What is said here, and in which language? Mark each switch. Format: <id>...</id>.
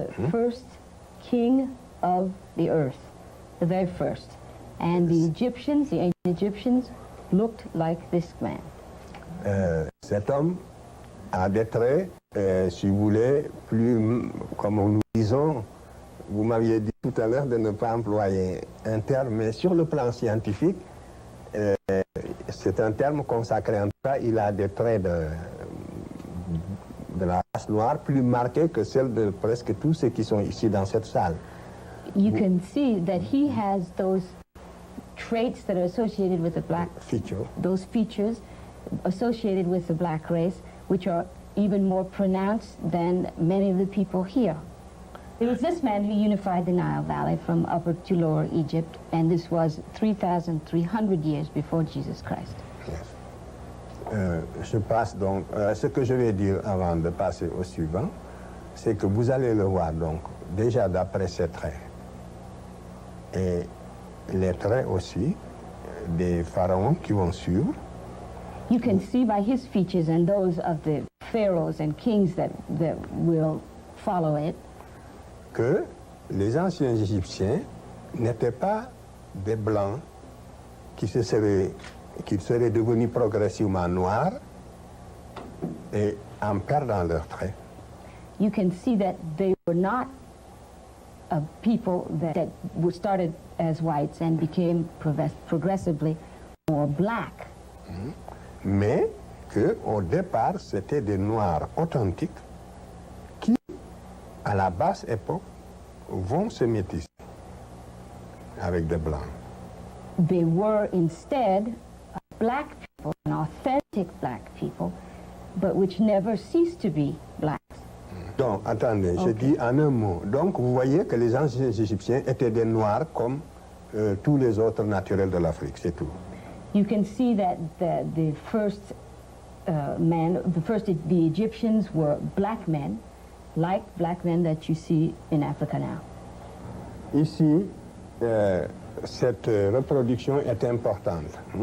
<en>First king of the earth, the very first. And the Egyptians, the ancient Egyptians, looked like this man.</en> <fr>Cet homme a des traits, si vous voulez, plus, comme nous disons, vous m'aviez dit tout à l'heure de ne pas employer un terme, mais sur le plan scientifique, c'est un terme consacré en tout cas, il a des traits de la race noire plus marqués que celle de presque tous ceux qui sont ici dans cette salle.</fr> <en>You can see that he has those traits that are associated with the black feature. Those features associated with the black race, which are even more pronounced than many of the people here. It was this man who unified the Nile Valley from Upper to Lower Egypt, and this was 3,300 years before Jesus Christ.</en> <fr>Yes. Je passe donc. Ce que je vais dire avant de passer au suivant, c'est que vous allez le voir donc déjà d'après ses traits et les traits aussi des pharaons qui vont suivre.</fr> <en>You can see by his features and those of the pharaohs and kings that will follow it.</en> <fr>Que les anciens Égyptiens n'étaient pas des blancs qui seraient devenus progressivement noirs et en perdant leurs traits.</fr> <en>You can see that they were not a people that started as whites and became progressively more black.</en> <fr>Mais que au départ c'était des noirs authentiques qui, à la basse époque, vont se métisser avec des blancs.</fr> <en>They were instead black people, an authentic black people, but which never ceased to be blacks.</en> <fr>Donc, attendez, okay. Je dis en un mot. Donc, vous voyez que les anciens Égyptiens étaient des noirs comme tous les autres naturels de l'Afrique, c'est tout.</fr> <en>You can see that the first men, the first the Egyptians were black men, like black men that you see in Africa now.</en> <fr>Ici, cette reproduction est importante.</fr>